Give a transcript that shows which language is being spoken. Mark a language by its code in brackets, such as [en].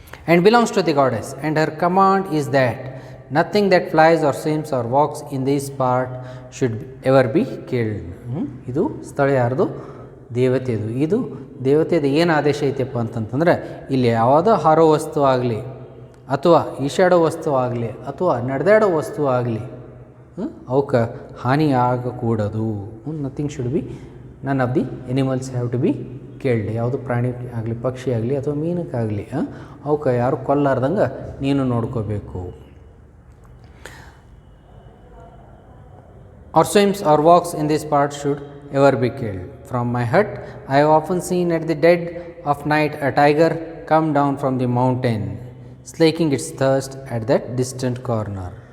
[en] And belongs to the goddess, and her command is that nothing that flies or swims or walks in this part should ever be killed. [kn] ಇದು ಸ್ಥಳ ಯಾರ್ದು? ದೇವತೆದು. ಇದು ದೇವತೆದು ಏನು ಆದೇಶ ಐತೆಪ್ಪ ಅಂತಂತಂದ್ರೆ ಇಲ್ಲಿ ಯಾವುದೋ ಹಾರೋ ವಸ್ತು ಆಗಲಿ ಅಥವಾ ಈಶಾಡೋ ವಸ್ತು ಆಗಲಿ ಅಥವಾ ನಡೆದಾಡೋ ವಸ್ತು ಆಗಲಿ ಅವಕ್ಕೆ ಹಾನಿ ಆಗಕೂಡದು. [en] Nothing should be, none of the animals have to be ಕೇಳಲಿ. [kn] ಯಾವುದು ಪ್ರಾಣಿ ಆಗಲಿ, ಪಕ್ಷಿ ಆಗಲಿ ಅಥವಾ ಮೀನಕ್ಕಾಗಲಿ ಅವಕ್ಕೆ ಯಾರು ಕೊಲ್ಲಾರ್ದಂಗೆ ನೀನು ನೋಡ್ಕೋಬೇಕು. [en] Or swims or walks in this part should ever be killed. From my hut I have often seen at the dead of night a tiger come down from the mountain, slaking its thirst at that distant corner.